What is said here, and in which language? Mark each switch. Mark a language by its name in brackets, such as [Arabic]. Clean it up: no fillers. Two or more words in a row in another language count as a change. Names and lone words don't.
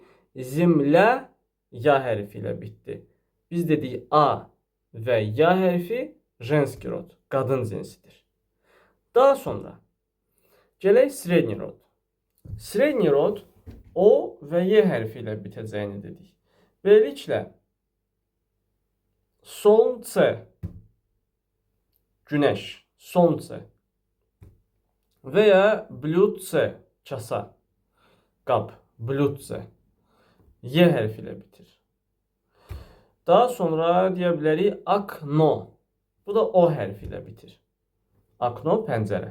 [Azerbaijani] Zimlə Ya hərfi ilə bitdi. Biz dedik A və Ya hərfi [Russian] женский род. [Azerbaijani] Qadın cinsidir. Daha sonra gələk [Russian] средний род. Средний род [Azerbaijani] O və Y hərfi ilə bitəcəyini dedik. Beləliklə солнце, güneş, солнце və ya блюдце, kasa, qab, блюдце, Y hərfi ilə bitir. Daha sonra deyə bilərik окно. Bu da O hərfi ilə bitir. Окно, pəncərə.